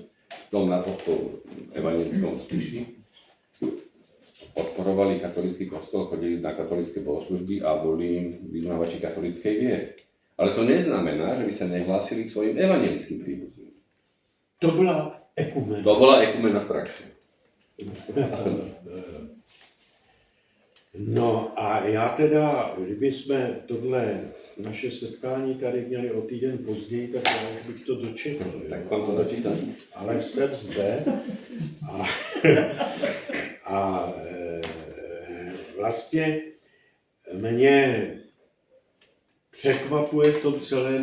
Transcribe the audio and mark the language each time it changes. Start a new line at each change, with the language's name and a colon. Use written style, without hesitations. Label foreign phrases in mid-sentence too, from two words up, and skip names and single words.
Slovak: V tom na kostol evanjelickom Spiši odporovali katolícky kostol, chodili na katolícke bohoslužby a boli vyznávači katolíckej viery. Ale to neznamená, že by sa nehlásili k svojim evanjelickým príbuzným. To bola ekumena. To bola ekumena v praxi.
Czech: No a já teda, kdyby jsme tohle naše setkání tady měli o týden později, tak já už bych to dočetl. Jo.
Slovak: Tak vám to dočítam.
Czech: Ale jsem zde a, a vlastně mě překvapuje v tom celém,